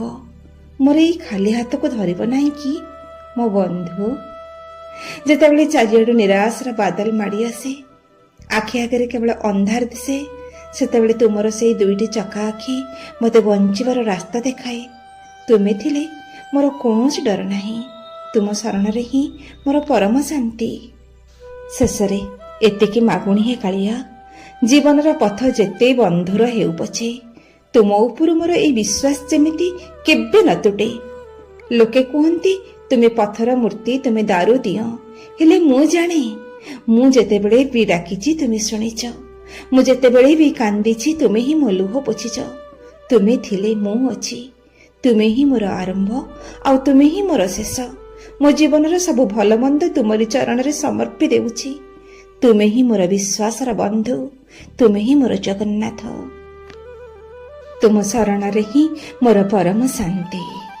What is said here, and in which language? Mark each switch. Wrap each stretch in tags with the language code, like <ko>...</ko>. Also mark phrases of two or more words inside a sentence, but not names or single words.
<or>ମୋର ଏଇ ଖାଲି ହାତ କୋ ଧରିବ ନାହିଁ କି ମୋ ବନ୍ଧୁ। ଯେତେବେଳେ ଚାରିଆଡୁ ନିରାଶାର ବାଦଲ ମାଡ଼ି ଆସେ, ଆଖି ଆଗରେ କେବଳ ଅନ୍ଧାର ଦିଶେ, ସେତେବେଳେ ତୁମର ସେଇ ଦୁଇଟି ଚକା ଆଖି ମତେ ବଞ୍ଚିବାର ରାସ୍ତା ଦେଖାଏ। ତୁମେ ଥିଲେ ମୋର କଉଣସି ଡର ନାହିଁ, ତୁମ ଶରଣ ରେ ହିଁ ମୋର ପରମ ଶାନ୍ତି। ଶେଷରେ ଏତିକି ମାଗୁଣି ହେ କାଳିଆ, ଜୀବନର ପଥ ଯେତେ ବନ୍ଧୁର ହେଉ ପଛେ ତୁମ ଉପରୁ ମୋର ଏଇ ବିଶ୍ୱାସ ଯେମିତି କେବେ ନ ତୁଟେ। ଲୋକେ କହନ୍ତି ତୁମେ ପଥର ମୂର୍ତ୍ତି, ତୁମେ ଦାରୁ ଦିଅ, ହେଲେ ମୁ ଜାଣେ ମୁ ଯେତେବେଳେ ଭି ଡାକିଛି ତୁମେ ଶୁଣିଛ, ମୁ ଯେତେବେଳେ ଭି କାନ୍ଦିଛି ତୁମେ ହିଁ ମୋ ଲୁହ ପୋଛିଛ। ତୁମେ ଥିଲେ ମୁ ଅଛି, ତୁମେ ହିଁ ମୋର ଆରମ୍ଭ ଆଉ ତୁମେ ହିଁ ମୋର ଶେଷ। ମୋ ଜୀବନର ସବୁ ଭଲ ମନ୍ଦ ତୁମରି ଚରଣ ରେ ସମର୍ପି ଦେଉଛି। ତୁମେ ହିଁ ମୋର ବିଶ୍ୱାସର ବନ୍ଧୁ, ତୁମେ ହିଁ ମୋର ଜଗନ୍ନାଥ। ତୁମ ଶରଣ ରେ ହିଁ ମୋର ପରମ ଶାନ୍ତି।</or>